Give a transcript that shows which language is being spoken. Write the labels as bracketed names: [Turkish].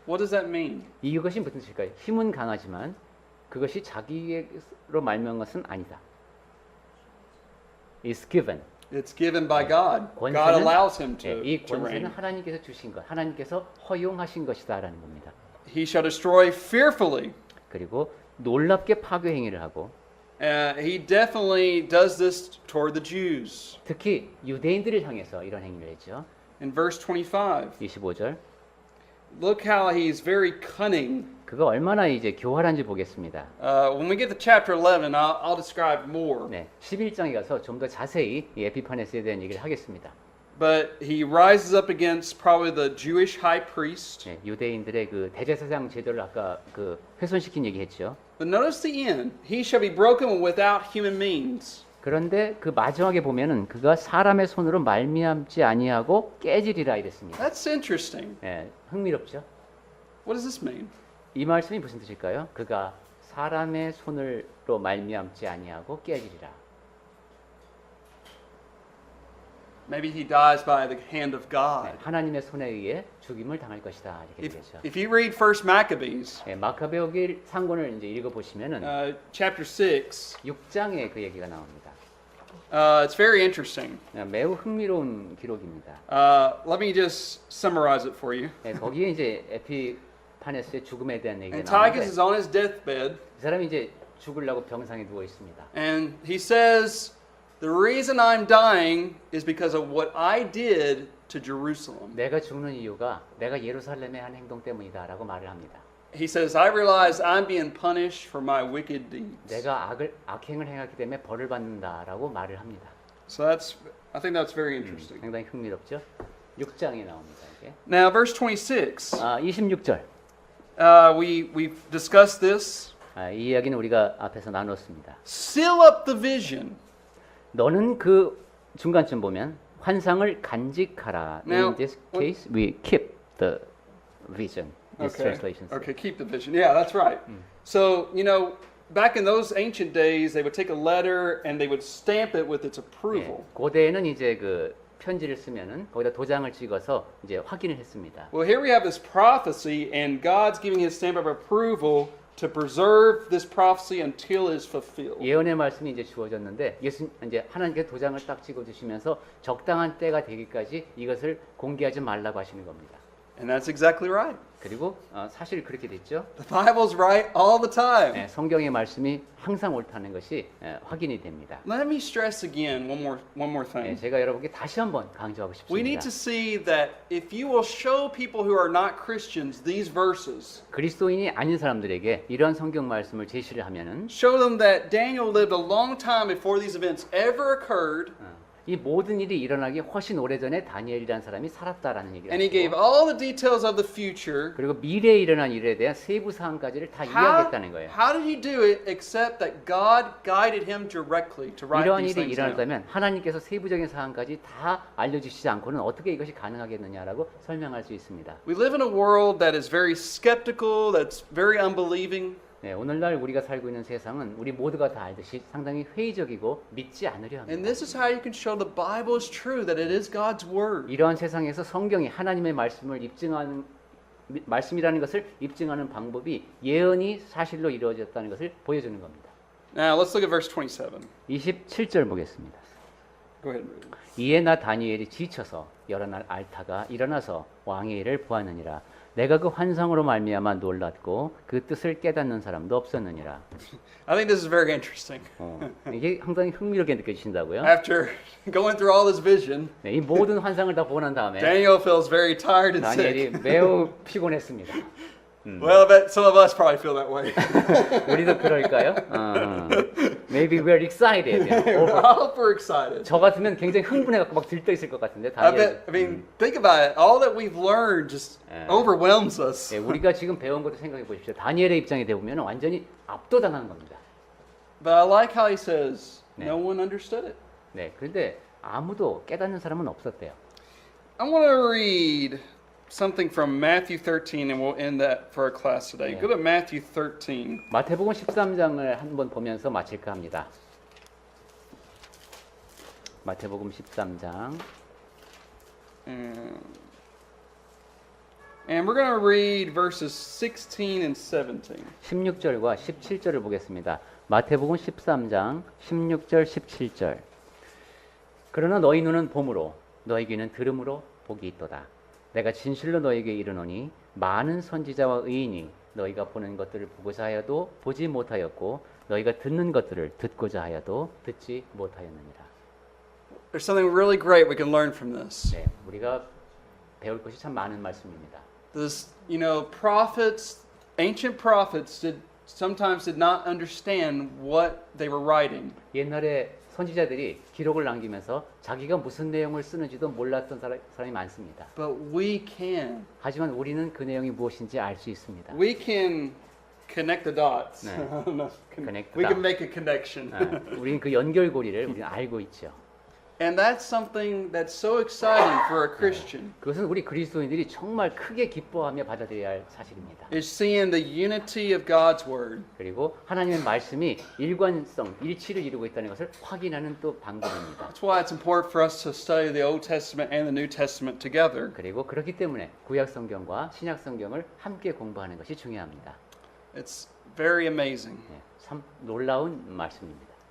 [English] What does that mean? [Korean] 이것이 무슨 뜻일까요? 힘은 강하지만 그것이 자기로 말미암은 것은 아니다. [English] It's given. It's given by God. God [Korean] 권세는, [English] allows him [Korean] 이 [English] to [Korean] 권세는 [English] reign. [Korean] 하나님께서 주신 것, 하나님께서 허용하신 것이다라는 겁니다. [English] He shall destroy fearfully. [Korean] 그리고 놀랍게 파괴 행위를 하고 [English] He definitely does this toward the Jews. [Korean] 특히 유대인들을 향해서 이런 행위를 했죠. [English] In verse 25, [Korean] 25절. [English] look how he's very cunning. [Korean] 그가 얼마나 이제 교활한지 보겠습니다. [English] When we get to chapter 11, I'll describe more. [Korean] 네, 11장에 가서 좀 더 자세히 이 에피파네스에 대한 얘기를 하겠습니다. [English] But he rises up against probably the Jewish high priest. [Korean] 네, 유대인들의 그 대제사장 제도를 아까 그 훼손시킨 얘기했죠. [English] But notice the end. He shall be broken without human means. [Korean] 그런데 그 마지막에 보면은 그가 사람의 손으로 말미암지 아니하고 깨지리라 이랬습니다. [English] That's interesting. [Korean] 네, 흥미롭죠? [English] What does this mean? [Korean] 이 말씀이 무슨 뜻일까요? 그가 사람의 손으로 말미암지 아니하고 깨지리라. [English] Maybe he dies by the hand of God. [Korean] 네, 하나님의 손에 의해 죽임을 당할 것이다 이렇게 [English] If, [Korean] 되겠죠. [English] if you read First Maccabees, [Korean] 네, 마카베오기 상권을 이제 읽어 보시면은 [English] chapter 6, [Korean] 6장에 그 얘기가 나옵니다. [English] it's very interesting. [Korean] 네, 매우 흥미로운 기록입니다. [English] Let me just summarize it for you. [Korean] 네, 거기에 이제 에피파네스의 죽음에 대한 얘기가 [English] Antiochus is on his deathbed, [Korean] 이 사람이 이제 죽으려고 병상에 누워 있습니다. [English] and he says, "The reason I'm dying is because of what I did to Jerusalem." [Korean] 내가 죽는 이유가 내가 예루살렘에 한 행동 때문이다라고 말을 합니다. [English] He says, "I realize I'm being punished for my wicked deeds." [Korean] 내가 악행을 행했기 때문에 벌을 받는다라고 말을 합니다. [English] So I think that's very interesting. [Korean] 상당히 흥미롭죠? 6장에 나옵니다. 이게. [English] Now, verse 26. [Korean] 26절. [English] We've discussed this. [Korean] 이 이야기는 우리가 앞에서 나눴습니다. [English] Seal up the vision. [Korean] 너는 그 중간쯤 보면 환상을 간직하라. [English] Now, In this case, we keep the vision. This translation. Okay, keep the vision. Yeah, that's right. So, back in those ancient days, they would take a letter and they would stamp it with its approval. [Korean] 예, 고대에는 이제 그 편지를 쓰면은 거기다 도장을 찍어서 이제 확인을 했습니다. [English] Well, here we have this prophecy, and God's giving his stamp of approval to preserve this prophecy until it is fulfilled. [Korean] 예언의 말씀이 이제 주어졌는데 이제 하나님께 도장을 딱 찍어 주시면서 적당한 때가 되기까지 이것을 공개하지 말라고 하시는 겁니다. [English] And that's exactly right. [Korean] 그리고 사실 그렇게 됐죠. [English] The Bible's right all the time. [Korean] 예, 성경의 말씀이 항상 옳다는 것이 확인이 됩니다. [English] Let me stress again one more [Korean] 예, [English] thing. [Korean] 제가 여러분께 다시 한번 강조하고 [English] We need to see that if you will show people who are not Christians these verses, [Korean] 그리스도인이 아닌 사람들에게 이러한 성경 말씀을 제시를 하면은 [English] show them that Daniel lived a long time before these events ever occurred, [Korean] 이 모든 일이 일어나기 훨씬 오래전에 다니엘이라는 사람이 살았다라는 얘기를 [English] and he gave [Korean] 하고 [English] all the details of the future. [Korean] 그리고 미래에 일어난 일에 대한 세부 사항까지를 다 이야기했다는 거예요. [English] How did he do it except that God guided him directly to write [Korean] 이러한 [English] these [Korean] 일이 [English] things down? [Korean] 일어났다면 하나님께서 세부적인 사항까지 다 알려주시지 않고는 어떻게 이것이 가능하겠느냐라고 설명할 수 있습니다. [English] We live in a world that is very skeptical, that's very unbelieving. [Korean] 네, 오늘날 우리가 살고 있는 세상은 우리 모두가 다 알듯이 상당히 회의적이고 믿지 않으려 [English] And [Korean] 합니다. [English] this is how you can show the Bible is true, that it is God's word. [Korean] 이러한 세상에서 성경이 하나님의 말씀을 입증하는 말씀이라는 것을 입증하는 방법이 예언이 사실로 이루어졌다는 것을 보여주는 겁니다. [English] Now let's look at verse 27. [Korean] 27절 보겠습니다. [English] Go ahead and read it. [Korean] 이에 나 다니엘이 지쳐서 여러 날 알타가 일어나서 왕의 일을 보았느니라. 내가 그 환상으로 말미암아 놀랐고 그 뜻을 깨닫는 사람도 없었느니라. [English] I think this is very interesting. [Korean] 이게 상당히 흥미롭게 느껴지신다고요? [English] After going through all this vision, [Korean] 네, 이 모든 환상을 다 보고 난 다음에 [English] Daniel feels very tired and sick. [Korean] 다니엘이 매우 피곤했습니다. [English] Well, I bet some of us probably feel that way. [Korean] 우리도 그럴까요? [English] Maybe we're excited. I hope we're excited. [Korean] 저 같으면 굉장히 흥분해갖고 막 들떠 있을 것 같은데 [English] I [Korean] 다니엘. [English] mean, think about it. All that we've learned just overwhelms us. [Korean] 예, 우리가 지금 배운 것도 생각해 보십시오. 다니엘의 입장에 대보면 완전히 압도당하는 겁니다. [English] But I like how he says, [Korean] 네. [English] no one understood it. [Korean] 네, 그런데 아무도 깨닫는 사람은 없었대요. [English] I want to read something from Matthew 13, and we'll end that for our class today. Yeah. Go to Matthew 13. [Korean] 마태복음 13장을 한번 보면서 마칠까 합니다. 마태복음 13장 [English] And we're going to read verses 16 and 17. [Korean] 16절과 17절을 보겠습니다. 마태복음 13장 16절 17절. 그러나 너희 눈은 봄으로 너희 귀는 들음으로 복이 있도다. 내가 진실로 너희에게 이르노니 많은 선지자와 의인이 너희가 보는 것들을 보고자 하여도 보지 못하였고 너희가 듣는 것들을 듣고자 하여도 듣지 못하였느니라. [English] There's something really great we can learn from this. [Korean] 네, 우리가 배울 것이 참 많은 말씀입니다. [English] This, prophets, ancient prophets sometimes did not understand what they were writing. [Korean] 옛날에 선지자들이 기록을 남기면서 자기가 무슨 내용을 쓰는지도 몰랐던 사람이 많습니다. [English] But we can. [Korean] 하지만 우리는 그 내용이 무엇인지 알 수 있습니다. [English] We can connect the dots. [Korean] 네. [English] I don't know. Connect We the can make a connection. [Korean] 우리는 그 연결고리를 우리는 알고 있죠. [English] And that's something that's so exciting for a Christian. [Korean] 그것은 우리 그리스도인들이 정말 크게 기뻐하며 받아들여야 할 사실입니다. [English] Is seeing the unity of God's word. [Korean] 그리고 하나님의 말씀이 일관성, 일치를 이루고 있다는 것을 확인하는 또 방법입니다. [English] That's why it's important for us to study the Old Testament and the New Testament together. [Korean] 그리고 그렇기 때문에 구약 성경과 신약 성경을 함께 공부하는 것이 중요합니다. [English] It's very amazing. [Korean] 네, 참 놀라운 말씀입니다.